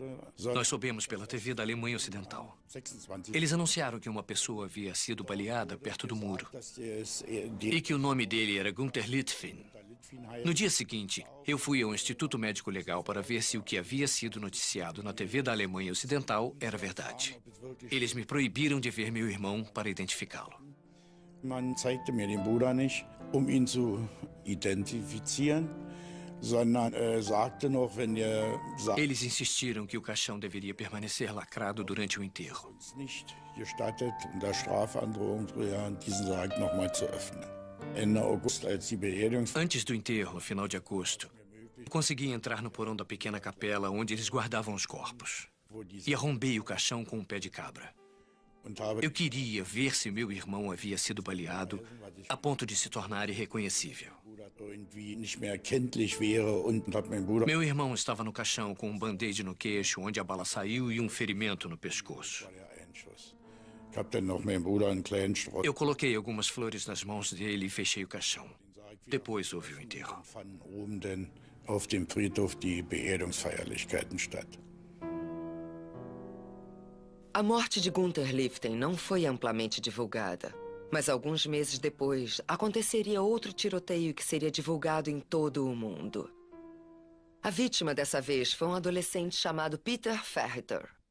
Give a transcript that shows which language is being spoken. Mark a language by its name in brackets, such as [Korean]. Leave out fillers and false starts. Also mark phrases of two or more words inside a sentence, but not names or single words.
[Portuguese] Nós soubemos pela TV da Alemanha Ocidental. Eles anunciaram que uma pessoa havia sido baleada perto do muro e que o nome dele era Gunther Lifting. No dia seguinte, eu fui ao Instituto Médico Legal para ver se o que havia sido noticiado na TV da Alemanha Ocidental era verdade. Eles me proibiram de ver meu irmão para identificá-lo. [German] Man zeigte mir den Bruder nicht, ihn zu identifizieren, sondern sagte noch, wenn [Portuguese] Eles insistiram que o caixão deveria permanecer lacrado durante o enterro. [German] nicht gestattet, unter Strafandrohung diesen Sarg nochmal zu öffnen. Ende August, als die Beerdigung [Portuguese] Antes do enterro, no final de agosto, eu consegui entrar no porão da pequena capela onde eles guardavam os corpos. E arrombei o caixão com um pé de cabra. Eu queria ver se meu irmão havia sido baleado a ponto de se tornar irreconhecível. Meu irmão estava no caixão com um band-aid no queixo, onde a bala saiu, e um ferimento no pescoço. Eu coloquei algumas flores nas mãos dele e fechei o caixão. Depois houve o enterro. [German] Auf dem Friedhof die Beerdigungsfeierlichkeiten statt. [Portuguese] A morte de Gunther Lifting não foi amplamente divulgada. Mas alguns meses depois, aconteceria outro tiroteio que seria divulgado em todo o mundo. A vítima dessa vez foi um adolescente chamado Peter Ferriter.